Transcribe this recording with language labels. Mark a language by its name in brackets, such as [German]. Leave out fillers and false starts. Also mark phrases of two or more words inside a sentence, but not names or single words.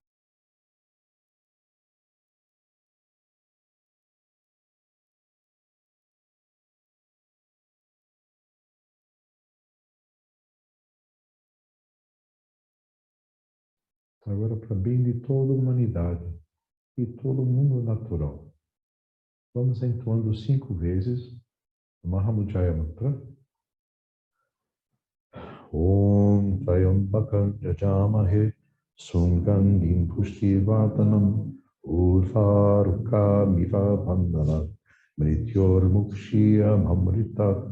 [Portuguese] Agora, para bem de toda a humanidade e todo o mundo natural, vamos entoando 5 vezes o Mahamudjaya Mantra. [Sanskrit] ॐ त्र्यम्बकं यजामहे सुगन्धिं पुष्टिवर्धनम् उर्वारुकमिव बन्धन मृत्योर् मुक्षीयम् अमृतात्.